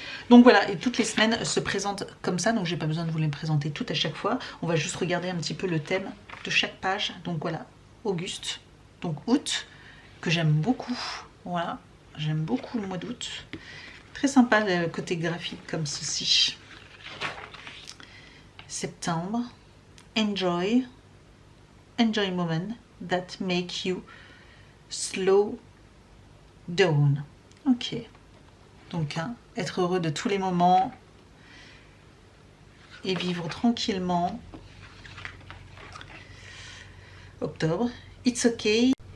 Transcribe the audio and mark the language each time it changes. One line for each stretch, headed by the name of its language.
French: Donc voilà, et toutes les semaines se présentent comme ça, donc j'ai pas besoin de vous les présenter toutes à chaque fois. On va juste regarder un petit peu le thème de chaque page. Donc voilà, Auguste, donc août, que j'aime beaucoup. Voilà, j'aime beaucoup le mois d'août. Très sympa le côté graphique comme ceci.
English: Septembre, enjoy moment that make you slow down. Ok.
French: Donc, être heureux de tous les moments et vivre tranquillement.
English: Octobre, it's okay.